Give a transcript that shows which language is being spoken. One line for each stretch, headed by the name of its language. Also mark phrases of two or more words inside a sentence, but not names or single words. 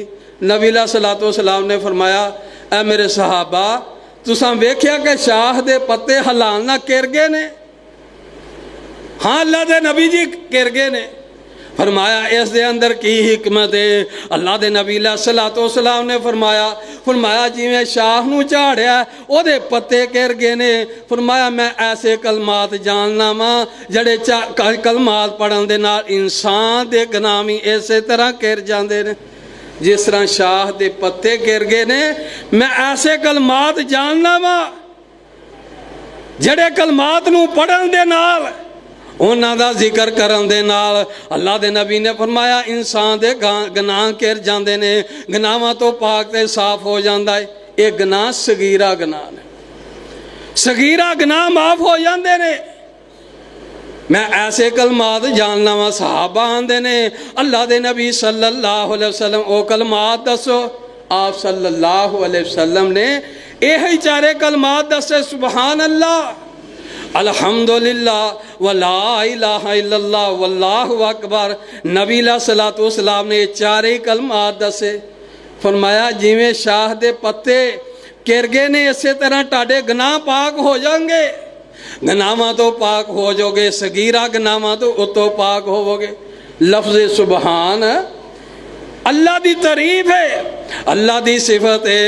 Punjabi: نبی
Arabic: علیہ الصلوۃ والسلام
Punjabi: نے فرمایا اے میرے صحابہ تساں ویکھیا کہ شاخ دے پتے ہلان نہ گر گئے نے؟ ہاں اللہ دے نبی جی گر گئے نے۔ فرمایا اس دے اندر کی حکمت ہے؟ اللہ دے نبی
Arabic: علیہ الصلوۃ والسلام
Punjabi: نے فرمایا جی میں شاخ نو چاڑیا او دے پتے گر گئے نے۔ فرمایا میں ایسے کلمات جاننا ماں جڑے کلمات پڑھن دے نال انسان دے گناہ وی اسی طرح گر جاندے نے جس طرح شاخ دے پتے گر گئے نے۔ میں ایسے کلمات جاننا ماں جڑے کلمات نو پڑھن دے نال انہاں دا ذکر کرن دے نال اللہ دے نبی نے فرمایا انسان دے گناہ گر جاندے نے، گناہاں تو پاک تے صاف ہو جاندا ہے۔ یہ گناہ صغیرہ گناہ نے، صغیرہ گناہ معاف ہو جاندے نے۔ میں ایسے کلمات جاننا وا صحابہ آندے نے اللہ دے نبی
Arabic: صلی اللہ علیہ وسلم
Punjabi: او کلمات دسو۔ آپ
Arabic: صلی اللہ علیہ وسلم
Punjabi: نے یہی چارے کلمات دسے،
Arabic: سبحان اللہ، الحمدللہ، ولا الہ الا اللہ، واللہ اکبر۔
Punjabi: نبی
Arabic: علیہ الصلوۃ والسلام
Punjabi: نے یہ چارے کلمات دسے۔ فرمایا جویں شاخ دے پتے گر گئے نے اسی طرح تہاڈے گناہ پاک ہو جان گے، گناہاں تو پاک ہو جو گے، صغیرہ گناہاں تو پاک ہو گے۔ لفظ
Arabic: سبحان اللہ
Punjabi: دی تعریف ہے، اللہ دی صفت ہے۔